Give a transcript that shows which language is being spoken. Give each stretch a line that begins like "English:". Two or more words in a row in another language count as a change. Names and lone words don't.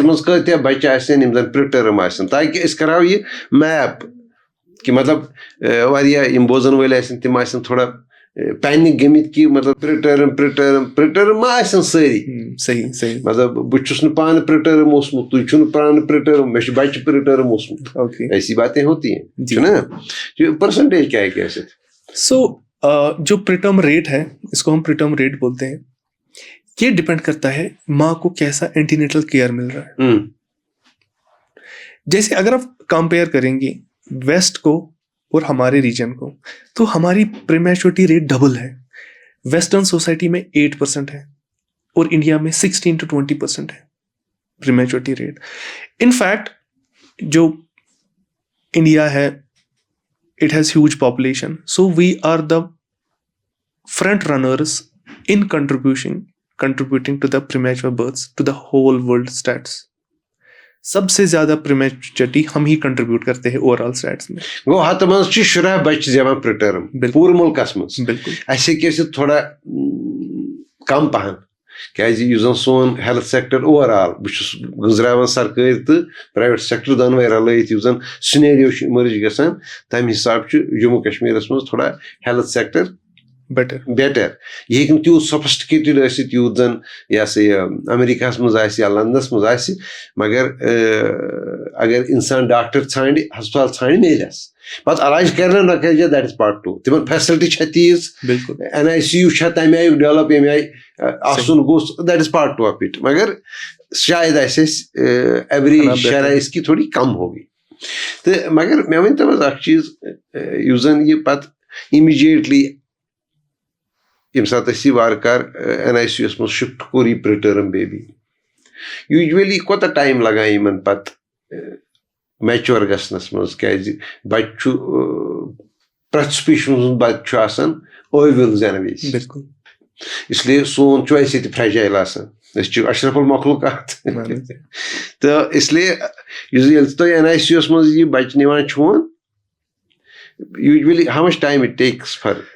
Kashmiri: منٛز کۭتیاہ بچہِ آسن یِم زن پرِٹٔرٕم آسن, تاکہِ أسۍ کرہاو یہِ میپ کہِ مطلب واریاہ یِم بوزن وٲلۍ آسن تِم آسن تھوڑا پینِک گٔمٕتۍ کہِ مطلب پرِٹٔرٕم ما آسن سٲری, مطلب بہٕ چھُس نہٕ پانہٕ پرِٹٔرٕم اوسمُت, تُہۍ چھُو نہٕ پانہٕ پرِٹٔرٕم, مےٚ چھُ بچہِ پرِٹٔرٕم اوسمُت,
Urdu: ایسی باتیں ہوتی ہیں چھُنہ, پرسنٹیج کیا ہے کیا ہے. سو جو
English: preterm rate
Urdu: ہے, اس کو ہم
English: preterm rate
Urdu: بولتے ہیں, یہ ڈپینڈ کرتا ہے ماں کو کیسا
English: antenatal care
Urdu: مل رہا ہے. جیسے اگر آپ کمپیئر کریں گے ویسٹ کو اور ہمارے ریجن کو, تو ہماری پریمیچورٹی ریٹ ڈبل ہے.
English: western society
Urdu: میں 8% ہے اور انڈیا میں 16 to 20% ہے
English: prematurity rate. in fact
Urdu: جو انڈیا ہے
English: it has huge population, so we are the front runners in contributing to the premature births to the whole world stats.
Urdu: سب سے زیادہ پریمیچورٹی ہم ہی کنٹریبیوٹ کرتے ہیں
English: overall stats
Urdu: میں.
Kashmiri: گوٚو ہتھ منٛز چھِ 10 بچہِ زٮ۪وان پرِٹٔرٕم پوٗرٕ مُلکس منٛز. بالکل اَسہِ ہیٚکہِ ٲسِتھ تھوڑا کم پہن, کیازِ یُس زَن سون
English: health sector
Kashmiri: اوٚوَرآل بہٕ چھُس گٔنٛزراوان سرکٲرۍ تہٕ
English: private sector
Kashmiri: دۄنوَے رلٲیِتھ یُس زَن سِنیریو چھُ اِمٔرٕج گژھان تَمہِ حِسابہٕ چھُ جموں کشمیٖرَس منٛز تھوڑا
English: health sector better
Kashmiri: یہِ ہیٚکہِ نہٕ تیوٗت سوفسٹِکیٹِڈ ٲسِتھ یوٗت زَن یہِ ہسا یہِ امیریکاہَس منٛز آسہِ یا لندنس منٛز آسہِ مگر اگر اِنسان ڈاکٹر ژھانڈِ ہسپتال ژھانڈِ میلٮ۪س پتہٕ علاج کرِ نہ نہ کَرِ
English: that is part 2
Kashmiri: تِمن فیسلٹی چھےٚ تیٖژ NICU چھےٚ تَمہِ آیُک ڈیولپ ییٚمہِ آیہِ آسُن گوٚژھ
English: that is part 2 of it
Kashmiri: مگر شاید آسہِ اَسہِ
Urdu: ایوریج شرح اِسکی تھوڑی کم
Kashmiri: ہوگی تہٕ مگر مےٚ ؤنۍتو حظ اکھ چیٖز یُس زَن یہِ پتہٕ اِمِجیٹلی ییٚمہِ ساتہٕ أسۍ یہِ وارٕ کارٕ NICU یَس منٛز شِفٹ کوٚر یہِ
English: preterm baby
Kashmiri: یوٗجؤلی کوتاہ ٹایم لگان یِمن پتہٕ میچور گژھنس منٛز کیازِ بچہِ چھُ پرٛٮ۪تھ سپیٖشیٖز ہُنٛد بچہِ چھُ آسان ٲویُل زینہٕ وِزِ اسلیے سون چھُ اَسہِ ییٚتہِ فرٛیجایل آسان أسۍ چھِ اشرف المخلوقات تہٕ اسلیے ییٚلہِ تُہۍ NICU یَس منٛز یہِ بچہِ نِوان چھُون یوٗجؤلی
English: how much time it takes for